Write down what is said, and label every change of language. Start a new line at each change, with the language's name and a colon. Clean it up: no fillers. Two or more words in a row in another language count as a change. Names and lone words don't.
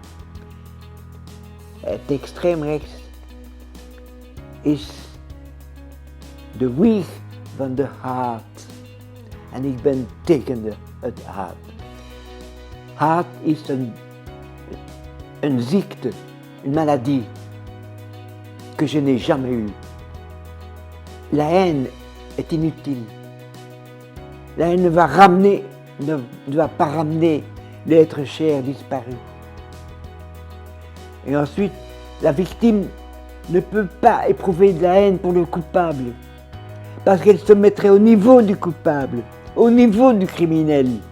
Dutch: Het extreem rechts is de wieg van de haat. En ik ben tegen het haat. Haat is een ziekte,
French: une maladie que je n'ai jamais eue. La haine est inutile. La haine ne va pas ramener l'être cher disparu. Et ensuite, la victime ne peut pas éprouver de la haine pour le coupable, parce qu'elle se mettrait au niveau du coupable, au niveau du criminel.